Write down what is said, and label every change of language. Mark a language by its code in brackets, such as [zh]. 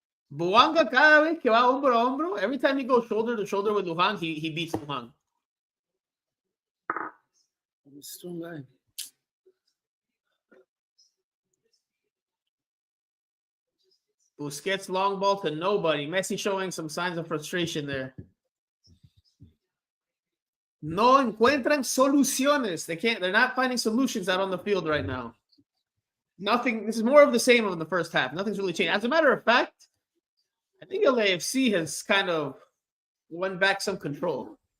[es] Buanga cada vez que va hombro a hombro, [en] every time he goes shoulder to shoulder with Lujan, he beats Lujan. Strong guy. Busquets long ball to nobody. Messi showing some signs of frustration there. [es] No encuentran soluciones. [en] They're not finding solutions out on the field right now. Nothing. This is more of the same of the first half. Nothing's really changed. As a matter of fact, I think LAFC has kind of won back some control.